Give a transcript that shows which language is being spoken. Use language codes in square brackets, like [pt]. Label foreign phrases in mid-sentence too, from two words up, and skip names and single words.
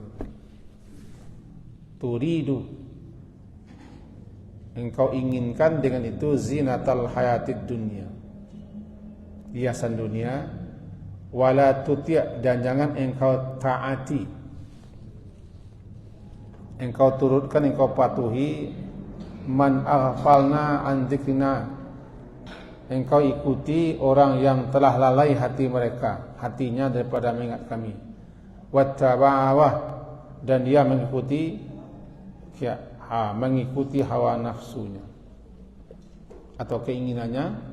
[id] Turidu, engkau inginkan dengan itu [ar] زينة الحياة الدنيا, [id] hiasan dunia. [ar] ولا تطع', [id] dan jangan engkau taati, engkau turutkan, engkau patuhi [ar] من أغفلنا عن ذكرنا, [id] engkau ikuti orang yang telah lalai hati mereka, hatinya daripada mengingat kami. Wattaba'awah, dan dia mengikuti hawa nafsunya atau keinginannya.